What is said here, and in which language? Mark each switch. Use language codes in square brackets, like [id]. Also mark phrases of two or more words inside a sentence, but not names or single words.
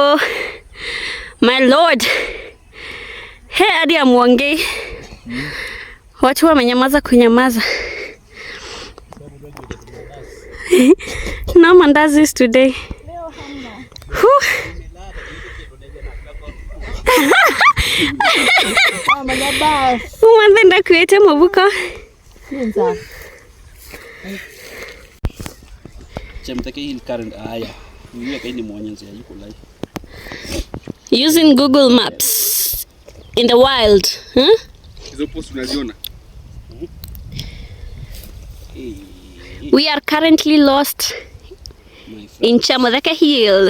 [en] Oh my lord, [sw] hey, hadi amuongei. Watu wamenyamaza kunyamaza. [en] No mandazis today. [kam] Umwenda kuete mabuko. [en] Using Google Maps in the wild, huh? We are currently lost in Chamodeka Hill.